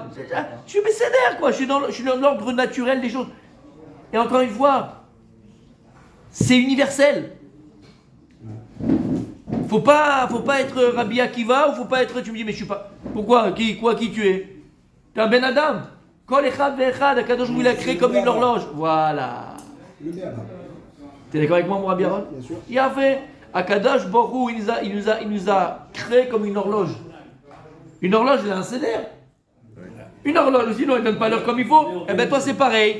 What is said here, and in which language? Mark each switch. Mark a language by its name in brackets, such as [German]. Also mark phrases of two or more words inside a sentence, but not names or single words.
[French] Je suis Beseder, quoi. Je suis dans l'ordre naturel des choses. Et encore une fois, c'est universel. Faut pas être Rabbi Akiva ou faut pas être. Tu me dis mais je suis pas. Pourquoi? Qui tu es? T'es un [Hebrew] בן אדם. כל אחד ואחד. [French] Akadosh il a créé comme une horloge. Voilà. T'es d'accord avec moi, mon Rabbi Aaron? Bien sûr. Il a fait [Hebrew] הקדוש ברוך. [French] Il nous a créé comme une horloge. Une horloge, elle a un seder. Une horloge, sinon elle donne pas l'heure comme il faut. Eh ben toi c'est pareil.